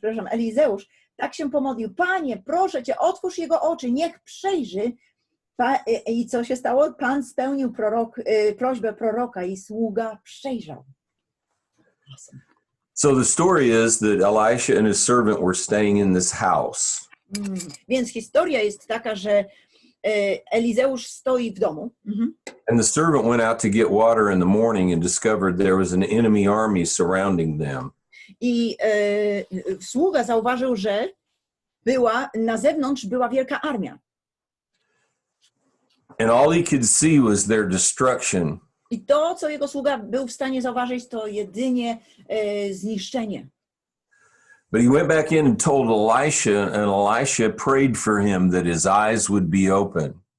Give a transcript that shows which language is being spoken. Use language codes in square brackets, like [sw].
[pl] Elizeusz tak się pomodlił. Panie, proszę Cię, otwórz jego oczy, niech przejrzy. I co się stało? Pan spełnił prośbę proroka i sługa przejrzał. [en] Awesome. So the story is that Elisha and his servant were staying in this house. [pl] Więc historia jest taka, że Elizeusz stoi w domu. [en] And the servant went out to get water in the morning and discovered there was an enemy army surrounding them. [pl] I sługa zauważył, że na zewnątrz była wielka armia. [en] And all he could see was their destruction. [pl] I to, co jego sługa był w stanie zauważyć, to jedynie zniszczenie. [en] But he went back in and told Elisha, and Elisha prayed for him that his eyes would be open.